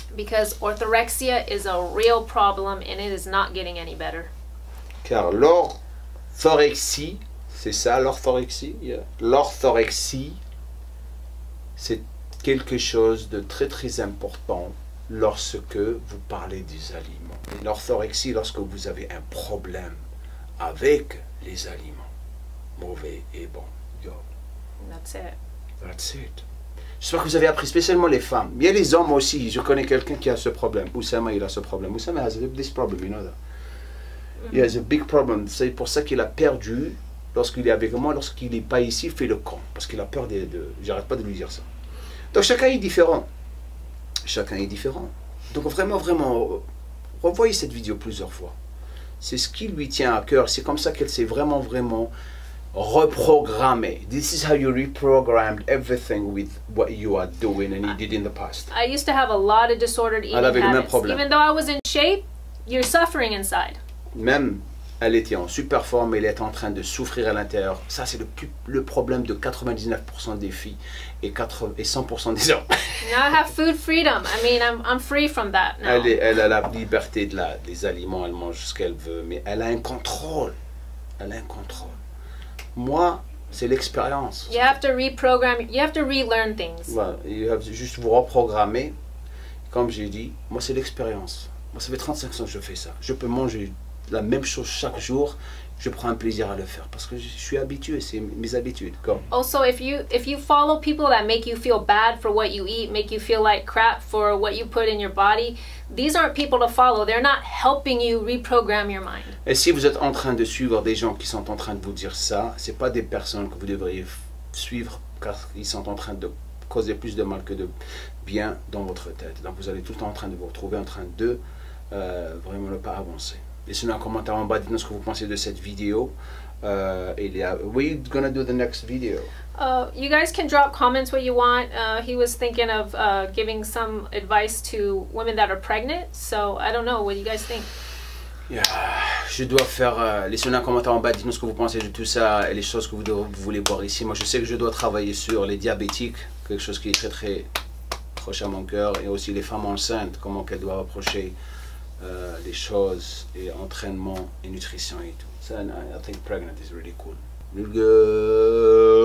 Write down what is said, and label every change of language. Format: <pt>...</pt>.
<en>Because orthorexia is a real problem and it is not getting any better.</en> <fr>Car l'orthorexie, c'est ça l'orthorexie? Yeah. L'orthorexie, c'est quelque chose de très très important lorsque vous parlez des aliments. L'orthorexie, lorsque vous avez un problème avec les aliments, mauvais et bons.</fr> <en>Yo. That's it. That's it.</en> <fr>J'espère que vous avez appris, spécialement les femmes. Il y a les hommes aussi. Je connais quelqu'un qui a ce problème. Oussama, il a ce problème.</fr> <en>Oussama has this problem, you know that. He has a big problem.</en> <fr>C'est pour ça qu'il a perdu, lorsqu'il est avec moi, lorsqu'il n'est pas ici, il fait le camp. Parce qu'il a peur de... J'arrête pas de lui dire ça. Donc chacun est différent. Chacun est différent. Donc vraiment, revoyez cette vidéo plusieurs fois. C'est ce qui lui tient à cœur. C'est comme ça qu'elle s'est vraiment reprogrammé.</fr> <en>This is how you reprogrammed everything with what you are doing and you did in the past. I used to have a lot of disordered eating</en> <fr>Elle avait le même</fr> <en>habits.</en> <fr>problème.</fr> <en>Even though I was in shape, you're suffering inside.</en> <fr>Même elle était en super forme, elle est en train de souffrir à l'intérieur. Ça, c'est le problème de 99% des filles et 100% des hommes.</fr> <en>Now I have food freedom. I mean, I'm free from that now.</en> <fr>Elle a la liberté des aliments, elle mange ce qu'elle veut, mais elle a un contrôle. Elle a un contrôle. Moi, c'est l'expérience.</fr> <en>You have to reprogram, you have to relearn things.</en> <fr>Voilà,</fr> <en>you have to</en> <fr>juste vous reprogrammer. Comme j'ai dit, moi, c'est l'expérience. Moi, ça fait 35 ans que je fais ça. Je peux manger la même chose chaque jour. Je prends un plaisir à le faire parce que je suis habitué, c'est mes habitudes. Comme.</fr> <en>Also, if you follow people that make you feel bad for what you eat, make you feel like crap for what you put in your body, these aren't people to follow. They're not helping you reprogram your mind.</en> <fr>Et si vous êtes en train de suivre des gens qui sont en train de vous dire ça, c'est pas des personnes que vous devriez suivre car ils sont en train de causer plus de mal que de bien dans votre tête. Donc vous allez tout le temps en train de vous retrouver en train de vraiment ne pas avancer. Laissez-nous un commentaire en bas, dites-nous ce que vous pensez de cette vidéo.</fr> <en>We're gonna do the next video. You guys can drop comments what you want. He was thinking of giving some advice to women that are pregnant. So I don't know. What do you guys think?</en> <fr>Yeah. Je dois faire... laissez-nous un commentaire en bas, dites-nous ce que vous pensez de tout ça et les choses que vous voulez voir ici. Moi, je sais que je dois travailler sur les diabétiques, quelque chose qui est très très proche à mon cœur, et aussi les femmes enceintes, comment qu'elles doivent approcher les choses et entraînement et nutrition et tout.</fr> <en>So I think pregnant is really cool. Really good.</en>